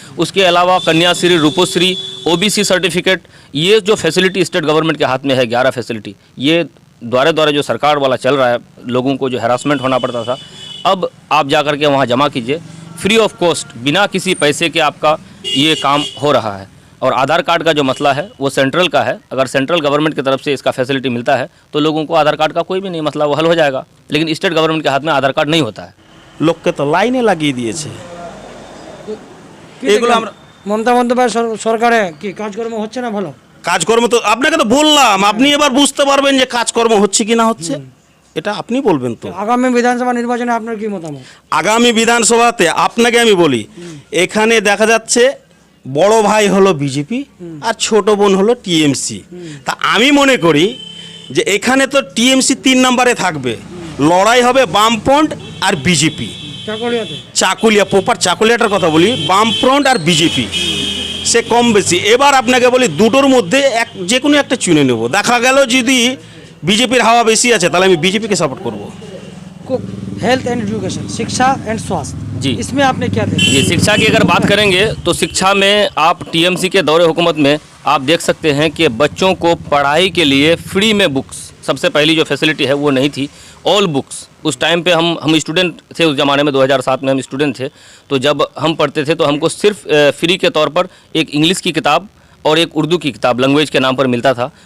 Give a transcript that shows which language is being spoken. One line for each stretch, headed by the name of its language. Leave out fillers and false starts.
Hindi: उसके अलावा Kanyashree, रूपोश्री, OBC certificate, ये जो फैसिलिटी स्टेट गवर्नमेंट के हाथ में है, 11 फैसिलिटी, ये द्वारे जो सरकार वाला चल रहा है, लोगों को जो हैरासमेंट होना पड़ता था, अब आप जा कर के वहाँ जमा कीजिए, फ्री ऑफ कॉस्ट, बिना किसी पैसे के आपका ये काम हो रहा है। और आधार कार्ड का जो मसला है वो सेंट्रल का है। अगर सेंट्रल गवर्नमेंट की तरफ से इसका फैसिलिटी मिलता है तो लोगों को आधार कार्ड का कोई भी नहीं मसला, वो हल हो जाएगा। लेकिन स्टेट गवर्नमेंट के हाथ में आधार कार्ड नहीं होता है।
Bangla: লোককে তো লাইনে লাগিয়ে দিয়েছে। এগুলো আমরা মমতা বন্দ্যোপাধ্যায় সরকারে কি কাজকর্ম হচ্ছে না ভালো? কাজকর্ম তো আপনাকে তো বললাম, আপনি এবার বুঝতে পারবেন যে কাজকর্ম হচ্ছে কি না হচ্ছে, এটা আপনি বলবেন। তো আগামী বিধানসভা নির্বাচনে আপনার কি মতামত? আগামী বিধানসভাতে আপনাকে আমি বলি, এখানে দেখা যাচ্ছে বড় ভাই হলো বিজেপি আর ছোট বোন হলো টিএমসি। তা আমি মনে করি যে এখানে তো টিএমসি 3 নম্বরে থাকবে, লড়াই হবে বামফ্রন্ট আর বিজেপি। চাকুলিয়া প্রপার চাকুলিয়াটার কথা বলি, বামফ্রন্ট আর বিজেপি সে কম বেশি। এবার আপনাকে বলি দুটোর মধ্যে যে কোনো একটা চুনে নেব। দেখা গেল যদি বিজেপির হাওয়া বেশি আছে তাহলে আমি বিজেপিকে সাপোর্ট করব।
English: health and education,
Hindi: शिक्षा एंड स्वास्थ्य, जी, इसमें आपने क्या देखा? जी, शिक्षा की अगर बात करेंगे तो शिक्षा में आप टीएमसी के दौरे हुकूमत में आप देख सकते हैं कि बच्चों को पढ़ाई के लिए फ्री में बुक्स, सबसे पहली जो फैसिलिटी है वो नहीं थी।
English: all books
Hindi: उस टाइम पे हम स्टूडेंट थे, उस ज़माने में 2007 में हम स्टूडेंट थे, तो जब हम पढ़ते थे तो हमको सिर्फ फ्री के तौर पर एक इंग्लिश की किताब और एक उर्दू की किताब लैंग्वेज के नाम पर मिलता था।